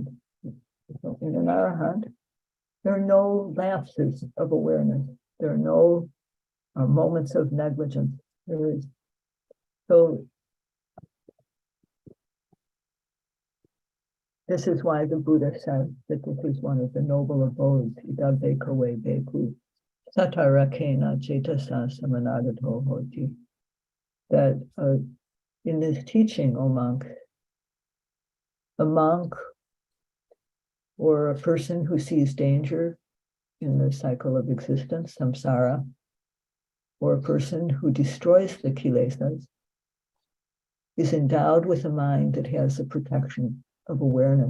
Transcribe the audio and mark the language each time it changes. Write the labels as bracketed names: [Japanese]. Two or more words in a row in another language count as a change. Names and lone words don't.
[English] So in an arahant, there are no lapses of awareness. There are no moments of negligence. There is so. This is why the Buddha said that this is one of the noble abodes. [Pali] Ida bhikkhave bhikkhu satarakena cetasa samanagato hoti. [English] That in this teaching, O monk, a monk or a person who sees danger in the cycle of existence, samsara, or a person who destroys the kilesas, is endowed with a mind that has the protection of awareness.